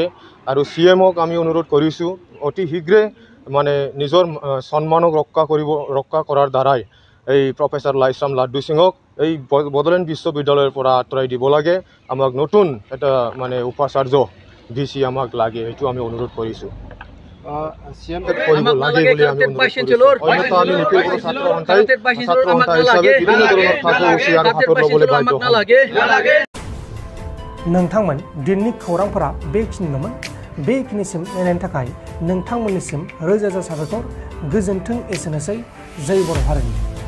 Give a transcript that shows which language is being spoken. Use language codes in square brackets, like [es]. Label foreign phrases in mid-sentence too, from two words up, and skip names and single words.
[as] আৰু CMক আমি অনুৰোধ কৰিছোঁ অতি শীঘ্ৰে নিজৰ সন্মানক ৰক্ষা কৰাৰ দ্বাৰাই এই প্ৰফেচাৰ লাইছাম লাড্ডু সিঙক এই বডোলেণ্ড বিশ্ববিদ্যালয়ৰ পৰা আঁতৰাই দিব লাগে। আমাক নতুন এটা উপাচাৰ্য VC আমাক লাগে, সেইটো আমি অনুৰোধ কৰিছোঁ। কৰিব লাগে বুলি আমি অনুৰোধ কৰিছোঁ। অন্যথা আমি নিখিল বড়ো ছাত্ৰ সন্থা হিচাপে বিভিন্ন ধৰণৰ কাৰ্যসূচী আৰু হাতত ল'বলৈ বাধ্য হ'ম। [brx] नोंथांमोन दिननि खौरांफोरा बेखिनिल'मोन। बेखिनिसिम नायनायनि थाखाय नोंथांमोननिसिम रोजा रोजा साबायखर। गोजोन्थों। एसेनोसै। जय बर' हारिनि।